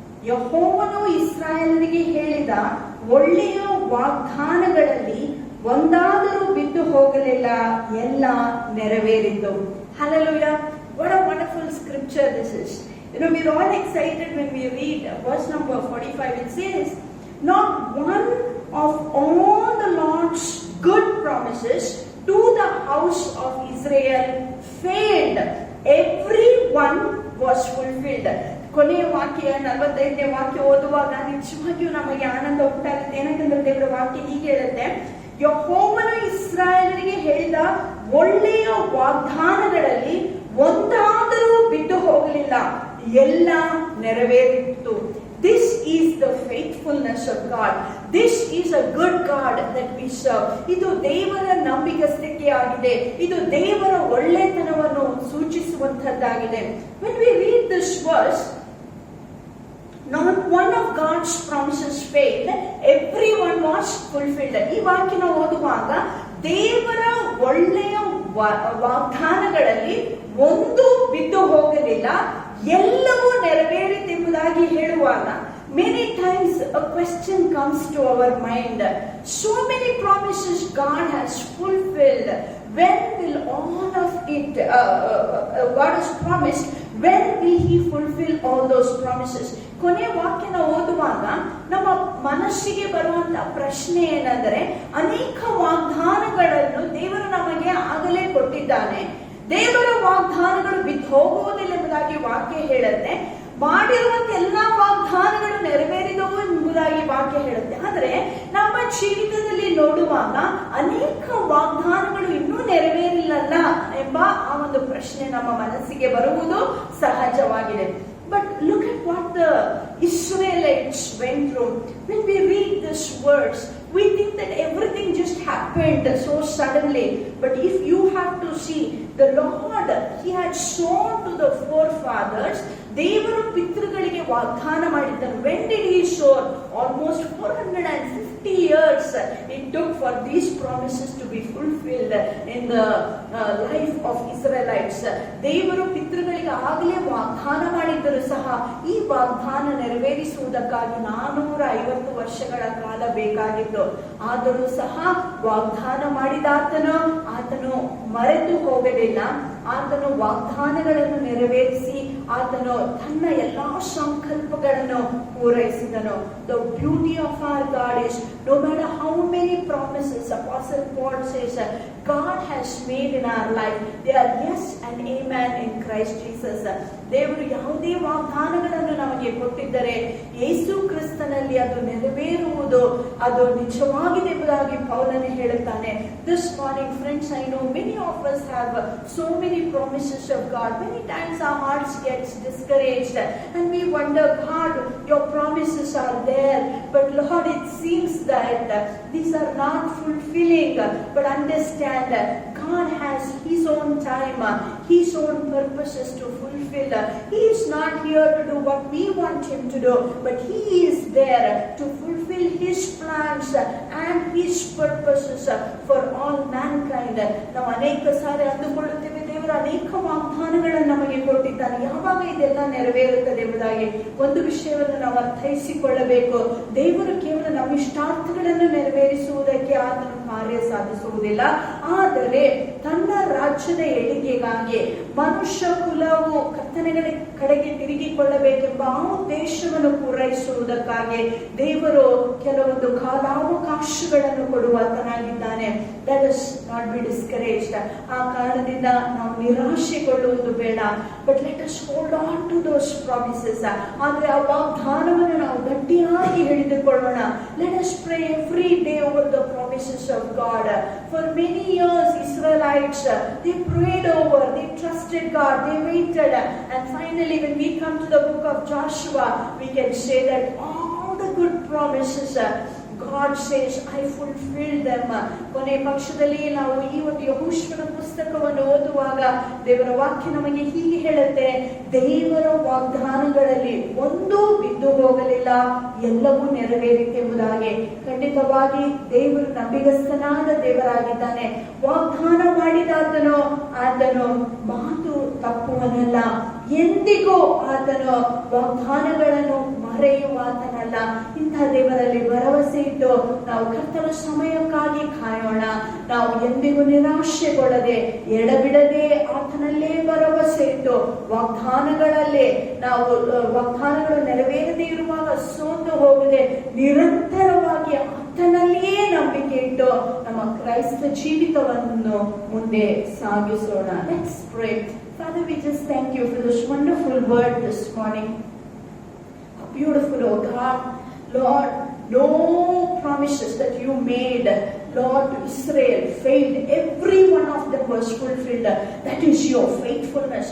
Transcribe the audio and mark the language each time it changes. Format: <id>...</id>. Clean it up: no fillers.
<kn>ಯೆಹೋವನು ಇಸ್ರಾಯೇಲರಿಗೆ ಹೇಳಿದ ಒಳ್ಳೆಯ ವಾಗ್ದಾನಗಳಲ್ಲಿ ಒಂದಾದರೂ ಬಿದ್ದು ಹೋಗಲಿಲ್ಲ, ಎಲ್ಲ ನೆರವೇರಿತು.</kn> <en>Hallelujah. What a wonderful scripture this is. We're all excited when we read verse number 45. It says, not one of all the Lord's good promises to the house of Israel failed. Every one was fulfilled.</en> <kn>ಕೊನೆಯ ವಾಕ್ಯ 45ನೇ ವಾಕ್ಯ ಓದುವಾಗ ನಿಜವಾಗಿಯೂ ನಮಗೆ ಆನಂದ ಉಂಟಾಗುತ್ತೆ. ಏನಂತಂದ್ರೆ ದೇವರ ವಾಕ್ಯ ಹೀಗೆ ಹೇಳುತ್ತೆ, ಯೆಹೋವನು ಇಸ್ರಾಯೇಲರಿಗೆ ಹೇಳಿದ ಒಳ್ಳೆಯ ವಾಗ್ದಾನಗಳಲ್ಲಿ ಒಂದಾದರೂ ಬಿಟ್ಟು ಹೋಗಲಿಲ್ಲ, ಎಲ್ಲ ನೆರವೇರಿತು.</kn> <en>This is the faithfulness of God. This is a good God that we serve.</en> <kn>ಇದು ದೇವರ ನಂಬಿಗಸ್ತಿಕೆ ಆಗಿದೆ. ಇದು ದೇವರ ಒಳ್ಳೆತನವನ್ನು ಸೂಚಿಸುವಂತದ್ದಾಗಿದೆ.</kn> <en>When we read this verse, not one of God's promises failed. Everyone was fulfilled.</en> <kn>ಈ ವಾಕ್ಯನ ಓದುವಾಗ ದೇವರ ಒಳ್ಳೆಯ ವಾಗ್ದಾನಗಳಲ್ಲಿ ಒಂದು ಬಿದ್ದು ಹೋಗಲಿಲ್ಲ, ಎಲ್ಲವೂ ನೆರವೇರಿತೆಂಬುದಾಗಿ ಹೇಳುವಾಗ</kn> <en>many times a question comes to our mind. So many promises God has fulfilled. When will all of it God has promised, when will he fulfill all those promises?</en> <kn>ಕೊನೆ ವಾಕ್ಯನ ಓದುವಾಗ ನಮ್ಮ ಮನಸ್ಸಿಗೆ ಬರುವಂತ ಪ್ರಶ್ನೆ ಏನಂದ್ರೆ, ಅನೇಕ ವಾಗ್ದಾನಗಳನ್ನು ದೇವರು ನಮಗೆ ಆಗಲೇ ಕೊಟ್ಟಿದ್ದಾನೆ. ದೇವರ ವಾಗ್ದಾನಗಳು ಬಿದ್ದು ಹೋಗುವುದಿಲ್ಲ ಎಂಬುದಾಗಿ ವಾಕ್ಯ ಹೇಳುತ್ತೆ. ಮಾಡಿರುವಂತ ಎಲ್ಲಾ ವಾಗ್ದಾನಗಳು ನೆರವೇರಿದವು ಎಂಬುದಾಗಿ ವಾಕ್ಯ ಹೇಳುತ್ತೆ. ಆದರೆ ನಮ್ಮ ಜೀವಿತದಲ್ಲಿ ನೋಡುವಾಗ ಅನೇಕ ವಾಗ್ದಾನಗಳು ಇನ್ನೂ ನೆರವೇರಿಲ್ಲಲ್ಲ ಎಂಬ ಆ ಒಂದು ಪ್ರಶ್ನೆ ನಮ್ಮ ಮನಸ್ಸಿಗೆ ಬರುವುದು ಸಹಜವಾಗಿದೆ.</kn> <en>But look at what the Israelites went through. When we read this verse, we think that everything just happened so suddenly. But if you have to see, the Lord, he had shown to the forefathers,</en> <kn>ದೇವರು ಪಿತೃಗಳಿಗೆ ವಾಗ್ದಾನ ಮಾಡಿದ್ದನು.</kn> <en>When did he show? Almost 450 years it took for these promises to be fulfilled in the life of Israelites.</en> <kn>ದೇವರು ಪಿತೃಗಳಿಗೆ ಆಗಲೇ ವಾಗ್ದಾನ ಮಾಡಿದ್ದರು ಸಹ ಈ ವಾಗ್ದಾನ ನೆರವೇರಿಸುವುದಕ್ಕಾಗಿ 450 ವರ್ಷಗಳ ಕಾಲ ಬೇಕಾಗಿತ್ತು. ಆದರೂ ಸಹ ವಾಗ್ದಾನ ಆತನು ಮರೆತು ಹೋಗಲಿಲ್ಲ. ಆತನು ವಾಗ್ದಾನಗಳನ್ನು ನೆರವೇರಿಸಿ ಆತನು ತನ್ನ ಎಲ್ಲಾ ಸಂಕಲ್ಪಗಳನ್ನು ಪೂರೈಸಿದನು.</kn> <en>The beauty of our God is, no matter how many promises Apostle Paul says God has made in our life, they are yes and amen in Christ Jesus.</en> <kn>ದೇವರು ಯಾವುದೇ ವಾಗ್ದಾನಗಳನ್ನು ನಮಗೆ ಕೊಟ್ಟಿದ್ದರೆ ಯೇಸು ಕ್ರಿಸ್ತನಲ್ಲಿ ಅದು ನೆರವೇರುವುದು ಅದು ನಿಜವಾಗಿದೆ ಎಂಬುದಾಗಿ ಪೌಲನು ಹೇಳುತ್ತಾನೆ.</kn> <en>This morning, friends, I know many of us have so many promises of God. Many times our hearts gets discouraged and we wonder, God, your promises are there, but Lord, it seems that these are not fulfilling. But understand, God has His own time, His own purposes to fulfill. He is not here to do what we want Him to do, but He is there to fulfill His plans and His purposes for all mankind.</en> <kn>ನಾವು ಅನೇಕ ಸಾರಿ ಅಂದುಕೊಳ್ಳುತ್ತೇವೆ, ದೇವರು ಅನೇಕ ವಾಗ್ದಾನಗಳನ್ನು ನಮಗೆ ಕೊಟ್ಟಿದ್ದಾನೆ, ಯಾವಾಗ ಇದೆಲ್ಲ ನೆರವೇರುತ್ತದೆ ಎಂಬುದಾಗಿ. ಒಂದು ವಿಷಯವನ್ನು ನಾವು ಅರ್ಥೈಸಿಕೊಳ್ಳಬೇಕು, ದೇವರು ಕೇವಲ ನಮ್ಮ ಇಷ್ಟಾರ್ಥಗಳನ್ನು ನೆರವೇರಿಸುವುದಕ್ಕೆ ಆತನು ಕಾರ್ಯ ಸಾಧಿಸುವುದಿಲ್ಲ, ಆದರೆ ತನ್ನ ರಾಜ್ಯದ ಏಳಿಗೆಗಾಗಿ ಮನುಷ್ಯ ಕುಲವು ಕರ್ತನೆಗಳ ಕಡೆಗೆ ತಿರುಗಿಕೊಳ್ಳಬೇಕೆಂಬ ಆ ಉದ್ದೇಶವನ್ನು ಪೂರೈಸುವುದಕ್ಕಾಗಿ ದೇವರು ಕೆಲವೊಂದು ಕಾಲಾವಕಾಶಗಳನ್ನು ಕೊಡುವಾತನಾಗಿದ್ದಾನೆ.</kn> <en>Let us not be discouraged.</en> <kn>ಆ ಕಾರಣದಿಂದ ನಾವು ನಿರಾಶೆಗೊಳ್ಳುವುದು ಬೇಡ,</kn> <en>but let us hold on to those promises.</en> <kn>ಆದರೆ ಆ ವಾಗ್ದಾನವನ್ನು ನಾವು ಗಟ್ಟಿಯಾಗಿ ಹಿಡಿದುಕೊಳ್ಳೋಣ.</kn> <en>Let us pray every day over the promises of God. For many years Israelites, they prayed over, they trusted God, they waited, and finally when we come to the book of Joshua, we can say that all the good promises God says, I fulfilled them.</en> <kn>ಕೊನೆ ಪಕ್ಷದಲ್ಲಿ ನಾವು ಈ ಒಂದು ಯೆಹೋಶುವನ ಪುಸ್ತಕವನ್ನು ಓದುವಾಗ ದೇವರ ವಾಕ್ಯ ನಮಗೆ ಹೀಗೆ ಹೇಳುತ್ತೆ, ದೇವರ ವಾಗ್ದಾನಗಳಲ್ಲಿ ಒಂದೂ ಬಿದ್ದು ಹೋಗಲಿಲ್ಲ, ಎಲ್ಲವೂ ನೆರವೇರಿತು ಎಂಬುದಾಗಿ. ಖಂಡಿತವಾಗಿ ದೇವರು ನಂಬಿಗಸ್ತನಾದ ದೇವರಾಗಿದ್ದಾನೆ. ವಾಗ್ದಾನ ಮಾಡಿದಾತನು ಆತನು ಮಾತು ತಪ್ಪುವನಲ್ಲ, ಎಂದಿಗೂ ಆತನು ವಾಗ್ದಾನಗಳನ್ನು ಮರೆಯುವಾತನಲ್ಲ. ಇಂತಹ ದೇವರಲ್ಲಿ ಭರವಸೆ ಇಟ್ಟು ನಾವು ಕರ್ತನ ಸಮಯಕ್ಕಾಗಿ ಕಾಯೋಣ. ನಾವು ಎಂದಿಗೂ ನಿರಾಶೆಗೊಳ್ಳದೆ ಎಡಬಿಡದೆ ಆತನಲ್ಲೇ ಭರವಸೆ ಇಟ್ಟು ವಾಗ್ದಾನಗಳಲ್ಲೇ ನಾವು ವಾಗ್ದಾನಗಳು ನೆರವೇರದೇ ಇರುವಾಗ ಸೋತು ಹೋಗದೆ ನಿರಂತರವಾಗಿ ಆತನಲ್ಲಿಯೇ ನಂಬಿಕೆ ಇಟ್ಟು ನಮ್ಮ ಕ್ರೈಸ್ತ ಜೀವಿತವನ್ನು ಮುಂದೆ ಸಾಗಿಸೋಣ.</kn> <en>Let's pray. Father, we just thank you for this wonderful word this morning. Beautiful, oh God. Lord, no promises that you made, Lord, to Israel failed. Every one of them was fulfilled. That is your faithfulness.</en>